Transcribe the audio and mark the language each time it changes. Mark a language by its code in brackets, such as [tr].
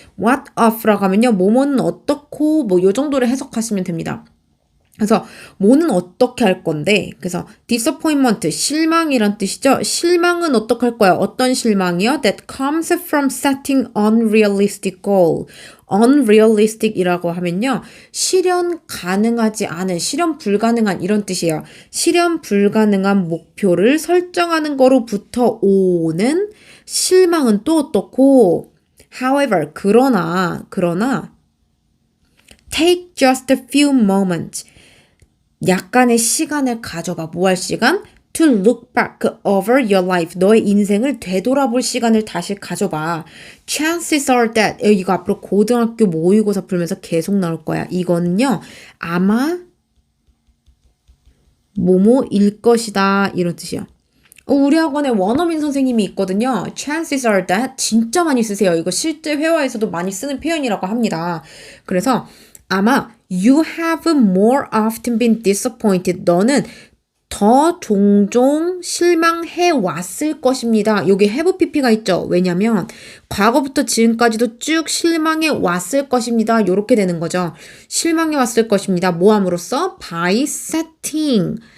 [en] What of [ko] 라고 하면요. 뭐뭐는 어떻고? 뭐 요 정도로 해석하시면 됩니다. 그래서 뭐는 어떻게 할 건데, 그래서 disappointment, 실망이란 뜻이죠. 실망은 어떻게 할 거야? 어떤 실망이요? [en] That comes from setting unrealistic goal. [ko] unrealistic이라고 하면요, 실현 가능하지 않은, 실현 불가능한 이런 뜻이에요. 실현 불가능한 목표를 설정하는 거로부터 오는 실망은 또 어떻고? [en] However, [ko] 그러나 [en] take just a few moments. [ko] 약간의 시간을 가져봐. 뭐 할 시간? [en] To look back over your life. [ko] 너의 인생을 되돌아볼 시간을 다시 가져봐. [en] Chances are that, [ko] 이거 앞으로 고등학교 모의고사 풀면서 계속 나올 거야. 이거는요, 아마 뭐뭐일 것이다 이런 뜻이야. 우리 학원에 원어민 선생님이 있거든요. [en] Chances are that [ko] 진짜 많이 쓰세요. 이거 실제 회화에서도 많이 쓰는 표현이라고 합니다. 그래서 아마 [en] you have more often been disappointed. [ko] 너는 더 종종 실망해 왔을 것입니다. 여기 [en] have pp [ko] 가 있죠. 왜냐면 과거부터 지금까지도 쭉 실망해 왔을 것입니다. 이렇게 되는 거죠. 실망해 왔을 것입니다. 뭐 함으로써? [en] by setting.